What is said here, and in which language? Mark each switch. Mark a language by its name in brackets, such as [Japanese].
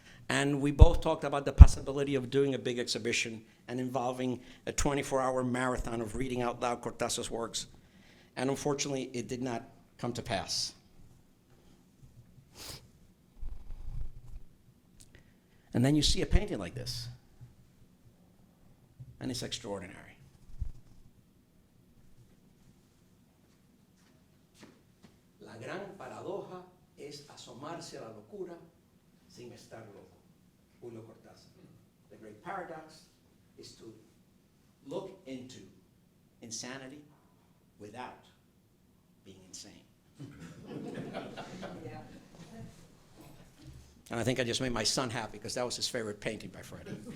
[English] And we both talked about the possibility of doing a big exhibition and involving a 24-hour marathon of reading out loud Cortázar's works. And unfortunately, it did not come to pass. And then you see a painting like this, and it's extraordinary. [Spanish] La gran paradoja es asomarse a la locura sin estar loco. [English] Julio Cortázar. The great paradox is to look into insanity without being insane. Yeah. And I think I just made my son happy because that was his favorite painting by Freddy.